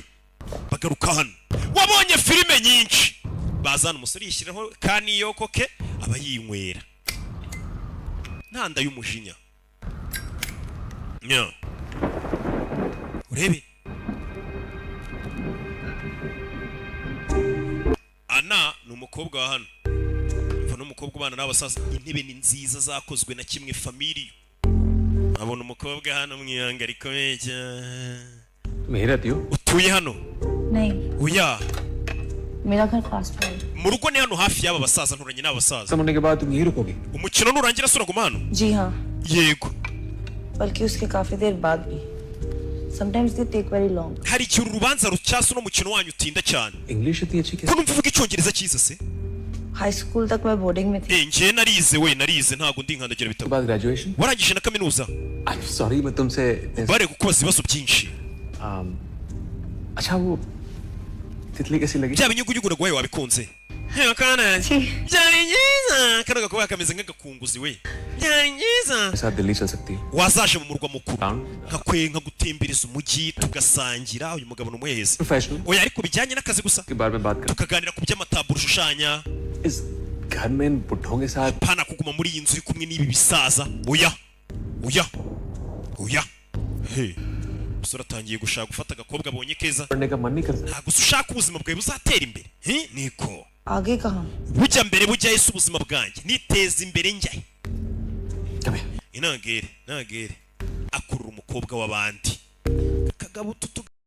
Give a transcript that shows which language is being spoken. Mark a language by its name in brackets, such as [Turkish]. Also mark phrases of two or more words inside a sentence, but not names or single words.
[Kinyarwanda] bagaruka hano wabonye filime nyinshi bazana umusore yishyiraho kaniyoko ke aba yinywera ntanda y'umujinya nya urebe Ana ni umukobwa wa hano mva n'umukobwa ubana n'abasaza intebe ni nziza zakozwe na kimwe family abona umukobwa hano mwihanga rikomeye cyane [Hindi] मैं ही रहती हूँ [Kinyarwanda] utuye hano [Hindi] नहीं [Kinyarwanda] oya [Hindi] मेरा घर पास में है। [Kinyarwanda] mu rugo ni hano hafi y'aba basaza nturanye n'abasaza [Hindi] समझने के बाद तुम यही रुकोगी [Kinyarwanda] umukino nurangira sura guma hano [Hindi] जी हाँ [Kinyarwanda] yego [Hindi] बल्कि उसके काफी देर बाद भी [English] sometimes they take very long [Kinyarwanda] hari igihe uru rubanza rucyasa uno mukino wanyu utinda cyane [Hindi] इंग्लिश इतनी अच्छी [Kinyarwanda] ko [Hindi] कैसे [Kinyarwanda] numva uvuga icyongereza cyiza se [English] high school [Hindi] तक मैं बोर्डिंग में थी [Kinyarwanda] njye narize ntago ndi nkandagira [Hindi] के [Kinyarwanda] bitabo [Hindi] बाद ग्रेजुएशन [Kinyarwanda] warangije na kaminuza [English] I am sorry [Hindi] मैं तुमसे [Kinyarwanda] bare kukubaza ibibazo byinshi [Hindi] अच्छा वो तितली कैसी लगी [Kinyarwanda] bya binyugunyugu naguhaye wabikunze hewe kananjye byari byiza kano gakuba kameze nk'agakunguzi we byari byiza [Hindi] मेरे साथ दिल्ली चल सकती है [Kinyarwanda] wazaje mu murwa mukuru Town. nkakwenka gutembereza umujyi tugasangira uyu mugabo ni umuhezi [Hindi] प्रोफेशनल [Kinyarwanda] oya ariko bijyanye n'akazi gusa [Hindi] के बारे में बात करें [Kinyarwanda] tukaganira ku by'amataburo ushushanya [Hindi] इस घर में इन बुढ़ों के साथ [Kinyarwanda] pana kuguma muri iyi nzu uri kumwe n'ibi bisaza oya oya oya he umusore atangiye gushaka gufata agakobwa abonye keza [Hindi] पढ़ने का मन नहीं करता [Kinyarwanda] ntabwo se ushaka ubuzima bwawe buzatera imbere niko [Hindi] आगे कहाँ [Kinyarwanda] bujya mbere bujyayo se ubuzima bwanjye niteza imbere njyahe [Hindi] कभी [Kinyarwanda] inagere akurura umukobwa w'abandi kagabo tutu